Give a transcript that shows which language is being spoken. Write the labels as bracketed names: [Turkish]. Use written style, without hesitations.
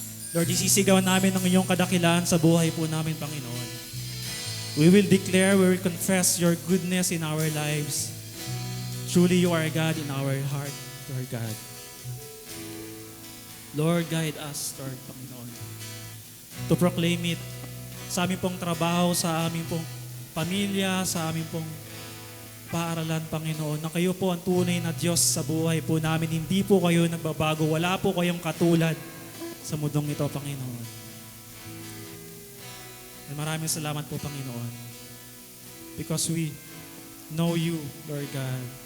[Filipino] Lord, isisigaw namin ang iyong kadakilaan sa buhay po namin, Panginoon. [English] We will declare, we will confess your goodness in our lives. Truly, you are God in our heart, Lord God. Lord, guide us, Lord, Panginoon, to proclaim it [Filipino] sa aming pong trabaho, sa aming pong pamilya, sa aming pong paaralan, Panginoon, na kayo po ang tunay na Diyos sa buhay po namin. Hindi po kayo nagbabago. Wala po kayong katulad sa mundong ito, Panginoon. And maraming salamat po, Panginoon. [English] Because we know you, Lord God.